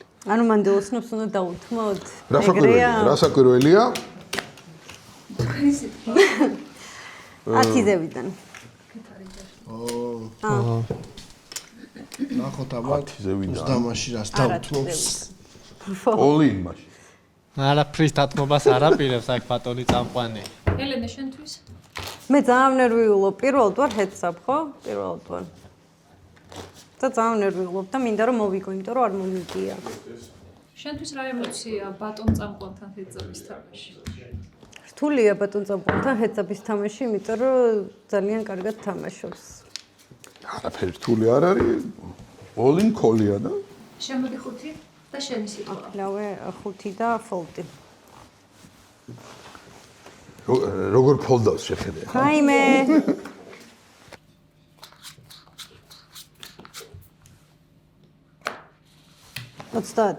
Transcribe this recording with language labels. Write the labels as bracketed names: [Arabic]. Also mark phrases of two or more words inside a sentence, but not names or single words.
[Georgian] ანუ მანდილოსნებს უნდა დაუთმოთ რა საკვირველია თქვენი სიტყვა 10-ზევიდან ნახოთ აბა 10-ზევიდან დამაში რას დაუთმობს all-in მაშინ არაფრის დათმობას არაპირებს აქ ბატონი წამყვანი ელენე შენთვის მე ძალიან ნერვიულობ პირველად ვარ ჰედსაპ ხო პირველად ვარ და ძალიან ნერვიულობ და მინდა რომ მოვიგო იმიტომ რომ არ მომიგია შენთვის რა ემოცია ბატონ წამყვანთან ჰედზაპის თამაში რთულია ბატონ წამყვანთან ჰეცაპის თამაში, იმიტომ რომ ძალიან კარგად თამაშობს. არაფერი რთული არ არის. [English] all-in call- [Georgian] ია და შემოდი 5 და შენი სიტყვა. ახლავე 5 და fold-ი. როგორ ფოლდავს შეხედე? რაიმე. ოცდაათი.